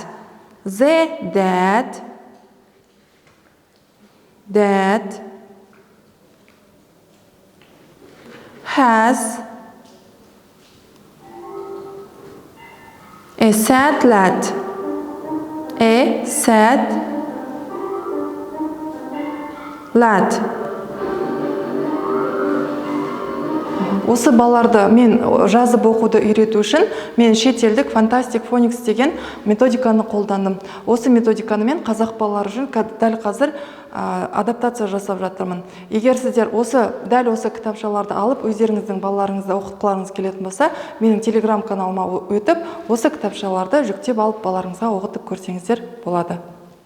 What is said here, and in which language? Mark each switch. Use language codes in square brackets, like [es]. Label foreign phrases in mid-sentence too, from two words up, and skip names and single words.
[en] The dad has a sad lad. A sad lad. [kk] осы балаларды мен жазып оқуды үйрету үшін мен шетелдік Fantastic Phonics деген методиканы қолдандым. Осы методиканы мен қазақ балалары үшін дәл қазір адаптация жасап жатырмын. Егер сіздер дәл осы кітапшаларды алып өздеріңіздің балаларыңызды оқытқыларыңыз келетін болса, менің телеграм каналыма өтіп, осы кітапшаларды жүктеп алып балаларыңызға оқытып көрсеңіздер болады.